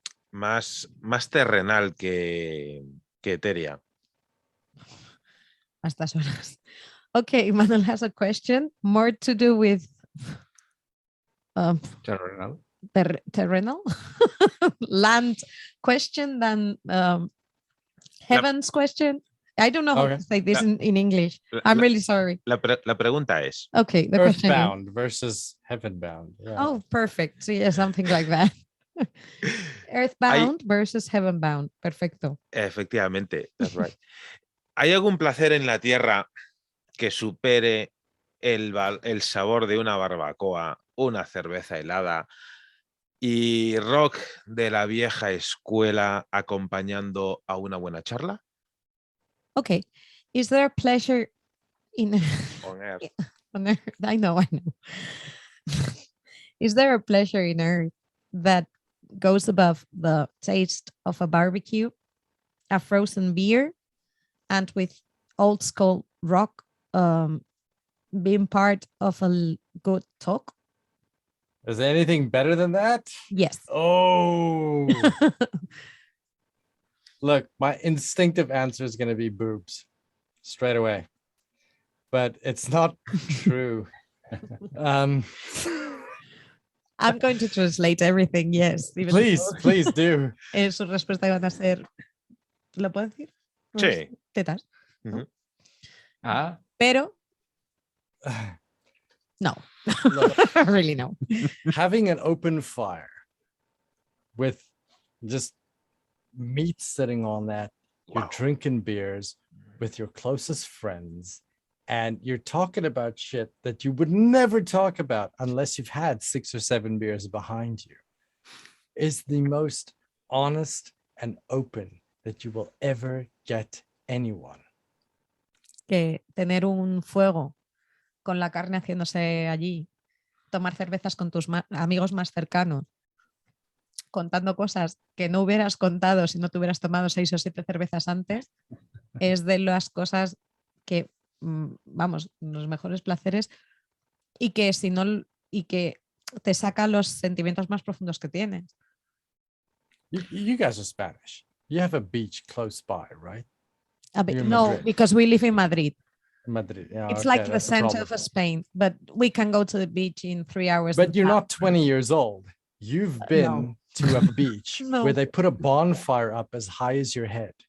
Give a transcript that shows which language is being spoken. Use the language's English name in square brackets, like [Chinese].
[Spanish] más terrenal que etérea. A estas horas. [English] Okay, Manuel has a question more to do with [Spanish] Terrenal. [English] terrenal land question than heavens question. I don't know how to say this in English. I'm really sorry. [Spanish] La pregunta es. [English] Okay, the question is. Earthbound versus heavenbound. Yeah. Oh, perfect. So yeah, something like that. Earthbound versus heavenbound. [Spanish] Perfecto. Efectivamente, [English] that's right. [Spanish] ¿Hay algún placer en la tierra que supere el sabor de una barbacoa, una cerveza helada y rock de la vieja escuela acompañando a una buena charla? [English] Okay. Is there a pleasure in On earth. on earth? I know. Is there a pleasure in earth that goes above the taste of a barbecue, a frozen beer, and with old school rock being part of a good talk? Is there anything better than that? Yes. Oh. Look, my instinctive answer is going to be boobs straight away, but it's not true. I'm going to translate everything, yes. Please do. [Spanish] Su respuesta iban a ser, ¿lo puedo decir? Sí. Tetas. Uh-huh. Pero no. [English] Really no. Having an open fire with just meat sitting on that, you're drinking beers with your closest friends, and you're talking about shit that you would never talk about unless you've had 6 or 7 beers behind you, is the most honest and open that you will ever get anyone. [Spanish] Que tener un fuego con la carne haciéndose allí, tomar cervezas con tus amigos más cercanos, contando cosas que no hubieras contado si no te hubieras tomado 6 o 7 cervezas antes, es de las cosas que, vamos, los mejores placeres y que si no, y que te saca los sentimientos más profundos que tienes. [English] You guys are Spanish. You have a beach close by, right? No, Madrid. because we live in Madrid. Madrid. Yeah, It's okay, like the that's a center problem. of Spain, but we can go to the beach in 3 hours. But you're not 20 years old. You've been to a beach where they put a bonfire up as high as your head.